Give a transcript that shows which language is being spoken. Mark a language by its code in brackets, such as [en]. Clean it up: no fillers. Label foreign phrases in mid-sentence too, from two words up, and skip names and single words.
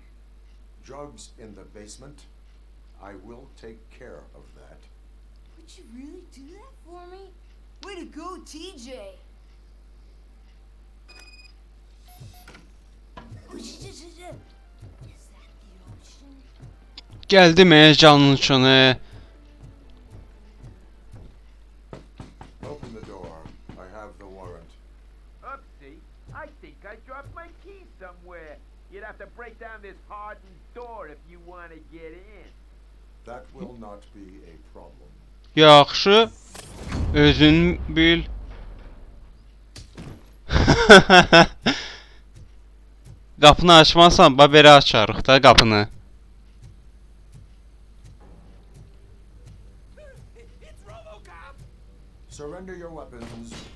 [en] Drugs in the basement? I will take care of that. Would you really do that for me? Way to go, TJ! Is that the ocean? [az] Gəldi mənə canın içine. [en] Open the door. I have the warrant. Oopsie, I think I dropped my key somewhere. You'd have to break down this hardened door if you want to get in. That will not be a problem. [az] Yaxşı. Özün bil. Qapını açmazsan, belə açarıq da qapını. [en] It's Robocop! Surrender your weapons.